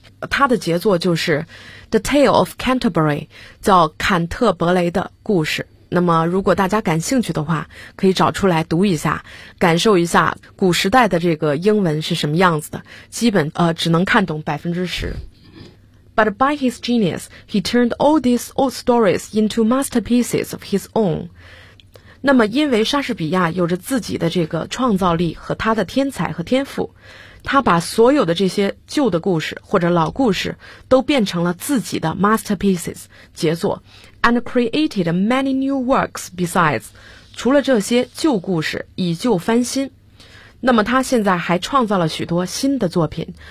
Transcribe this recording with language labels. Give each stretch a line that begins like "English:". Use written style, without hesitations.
Chinese: 他的杰作就是 The Tale of Canterbury， 叫坎特伯雷的故事。那么如果大家感兴趣的话，可以找出来读一下，感受一下古时代的这个英文是什么样子的，基本只能看懂 10%。
English: But by his genius, he turned all these old stories into masterpieces of his own。
Chinese: 那么因为莎士比亚有着自己的这个创造力和他的天才和天赋，他把所有的这些旧的故事或者老故事都变成了自己的 masterpieces 杰作。
English: And created many new works besides，
Chinese: 除了这些旧故事以旧翻新，那么他现在还创造了许多新的作品。